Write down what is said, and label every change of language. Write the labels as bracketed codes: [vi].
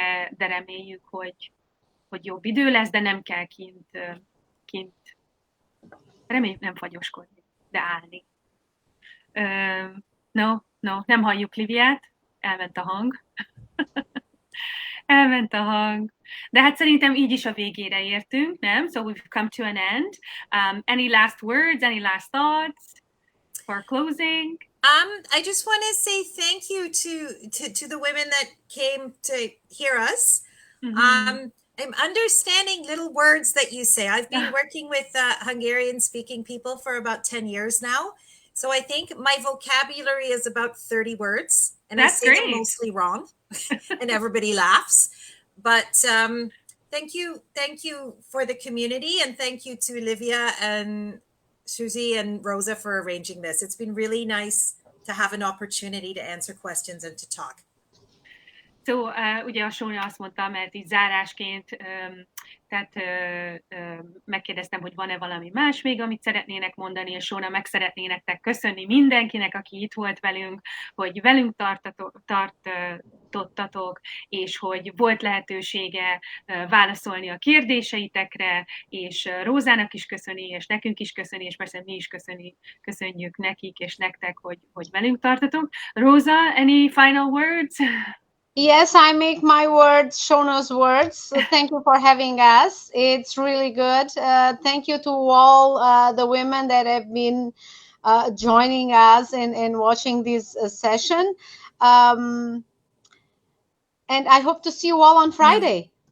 [hu] De reméljük, hogy jobb idő lesz, de nem kell kint reméljük nem fagyoskodni, de állni. Nem halljuk Liviát, elment a hang. Elment a hang. De hát szerintem így is a végére értünk, nem? [en] So we've come to an end. Any last words, any last thoughts for closing? I just want to say thank you to the women that came to hear us. Mm-hmm. I'm understanding little words that you say. I've been working with Hungarian speaking people for about 10 years now. So I think my vocabulary is about 30 words, and I say them mostly wrong and everybody laughs. But thank you for the community, and thank you to Olivia and Susie and Rosa for arranging this. It's been really nice to have an opportunity to answer questions and to talk. [hu] So, ugye a Shona azt mondta, mert így zárásként, tehát megkérdeztem, hogy van-e valami más még, amit szeretnének mondani, és Shona meg szeretné nektek köszönni mindenkinek, aki itt volt velünk, hogy velünk tartottatok, és hogy volt lehetősége válaszolni a kérdéseitekre, és Rózának is köszöni, és nekünk is köszöni, és persze mi is köszönjük nekik és nektek, hogy velünk tartotok. [en] Rosa, any final words? Yes, I make my words Shona's words. So thank you for having us. It's really good. Thank you to all the women that have been joining us and watching this session. And I hope to see you all on Friday.